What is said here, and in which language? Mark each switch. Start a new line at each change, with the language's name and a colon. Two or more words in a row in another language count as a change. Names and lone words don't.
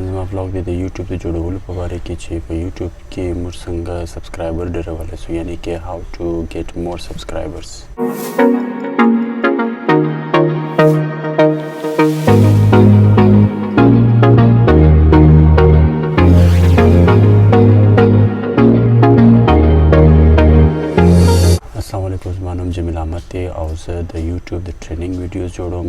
Pashto: vlog دی د یوټیوب د جوړولو په باره کې چې په یوټیوب کې موږ څنګه سبسکرایبر ډیرولی سو یعنی کې
English: how to get more subscribers.
Pashto: السلام علیکم، زما نوم جمیل احمد دی او زه د یوټیوب د ټریننګ ویډیوز جوړوم.